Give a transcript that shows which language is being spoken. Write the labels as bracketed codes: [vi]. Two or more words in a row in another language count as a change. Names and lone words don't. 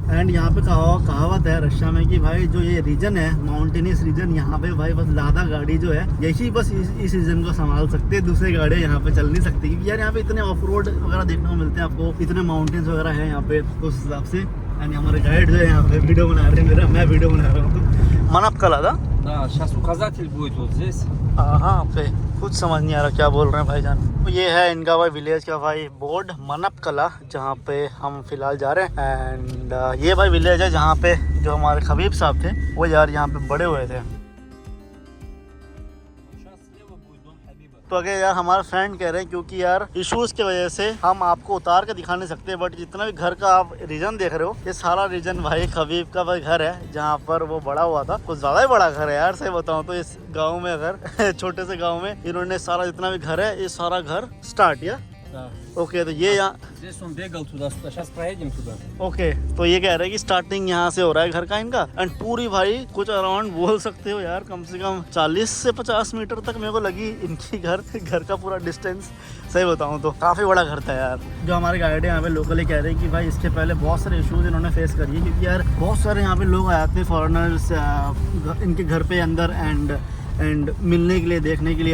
[hi] एंड यहाँ पे कहावत है रशिया में कि भाई जो ये रीजन है [en] mountainous region, [hi] यहाँ पे भाई बस लादा गाड़ी जो है यही बस इस रीजन को संभाल सकते हैं, दूसरी गाड़ियाँ यहाँ पे चल नहीं सकती। क्योंकि यार यहाँ पे इतने [en] off road [hi] वगैरह देखने को मिलते हैं आपको, इतने माउंटेन्स वगैरह है यहाँ पे उस हिसाब से। एंड हमारे गाइड जो है यहाँ पे वीडियो बना रहे हैं, मेरा मैं वीडियो बना रहा हूँ। मनपकला था। [ru] Да, сейчас указатель будет вот здесь. [hi] हाँ पे कुछ समझ नहीं आ रहा क्या बोल रहे हैं भाईजान। तो ये है इनका भाई विलेज का भाई बोर्ड मनपकला, जहाँ पे हम फिलहाल जा रहे हैं। एंड ये भाई विलेज है जहाँ पे जो हमारे खबीब साहब थे वो यार यहाँ पे बड़े हुए थे। [ru] Сейчас слева будет дом Хабиба. [hi] तो अगर यार हमारे फ्रेंड कह रहे हैं क्योंकि यार इश्यूज की वजह से हम आपको उतार के दिखा नहीं सकते, बट जितना भी घर का आप रीजन देख रहे हो ये सारा रीजन भाई खबीब का भाई घर है जहाँ पर वो बड़ा हुआ था। कुछ ज्यादा ही बड़ा घर है यार, सही बताऊं तो इस गांव में अगर छोटे से गांव में इन्होंने सारा जितना भी घर है ये सारा घर स्टार्ट किया। [ru] Да. [hi] ओके तो ये यहाँ [ru] Здесь он бегал туда-сюда. Сейчас проедем туда. [hi] ओके तो ये कह रहे हैं कि स्टार्टिंग यहाँ से हो रहा है घर का इनका। एंड पूरी भाई कुछ अराउंड बोल सकते हो यार कम से कम 40 से 50 मीटर तक मेरे को लगी इनकी घर का पूरा डिस्टेंस। सही बताऊँ तो काफ़ी बड़ा घर था यार। जो हमारे गाइड है यहाँ पे लोकली कह रहे हैं कि भाई इसके पहले बहुत सारे इश्यूज इन्होंने फेस करी है, क्योंकि यार बहुत सारे यहाँ पे लोग आते हैं फॉरेनर्स इनके घर पे अंदर एंड मिलने के लिए, देखने के लिए।